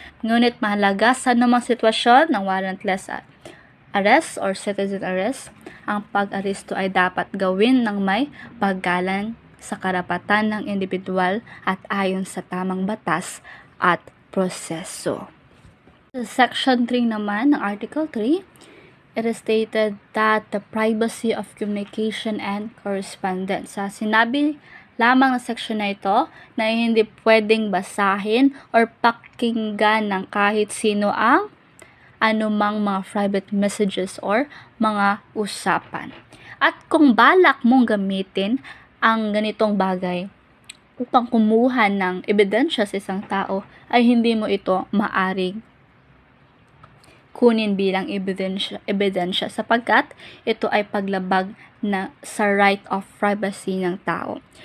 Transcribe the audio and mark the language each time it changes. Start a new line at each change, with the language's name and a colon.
Filipino: Ngunit mahalaga sa anumang sitwasyon ng warrantless arrest or citizen arrest, ang pag-aresto ay dapat gawin ng may paggalang sa karapatan ng individual at ayon sa tamang batas at proseso. Sa Section 3 naman ng Article 3,
English: it is stated that the privacy of communication and correspondence.
Filipino: Sinabi lamang ng section na ito na hindi pwedeng basahin or pakinggan ng kahit sino ang anumang mga private messages or mga usapan. At kung balak mong gamitin ang ganitong bagay upang kumuha ng ebidensya sa isang tao, ay hindi mo ito maaring kunin bilang ebidensya sapagkat ito ay paglabag sa right of privacy ng tao.